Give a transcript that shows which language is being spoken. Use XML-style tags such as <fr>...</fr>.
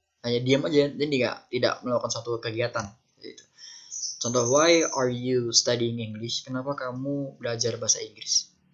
<id>Hanya diam aja, dan tidak melakukan suatu kegiatan gitu. Contoh,</id> <en>why are you studying English?</en> <id>Kenapa kamu belajar bahasa Inggris?</id>